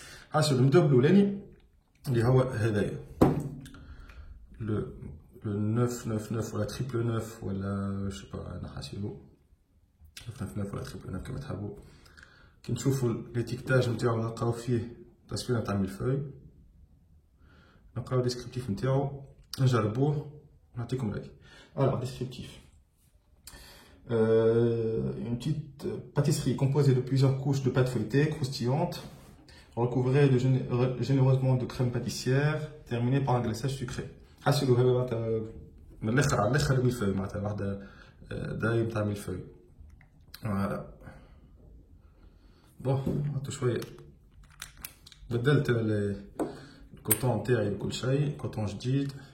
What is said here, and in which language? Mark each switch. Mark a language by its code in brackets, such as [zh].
[ar] حاسو نبداو بالاولاني اللي هو هذايا لو 999 ولا تريبل 9 ولا جو با، انا حاسيلو 999 ولا تريبل 9 كما تحبوا. كي نشوفوا ليتيكتاج نتاعو نلقاو فيه تصويره تاع ميلفوي، نلقاو ديسكريبتيف نتاعو، نجربوه ونعطيكم رايي. [fr] Alors, descriptif. Une petite pâtisserie composée de plusieurs couches de pâte feuilletée croustillante, recouvrée généreusement de crème pâtissière, terminée par un glaçage sucré. [ar] حاسيلو هذا معناتها من الاخر على الاخر ميلفوي، معناتها واحدة دايم تاع ميلفوي. فوالا. بون حطو شوية، بدلت الكوطون نتاعي وكل شيء، كوطون جديد.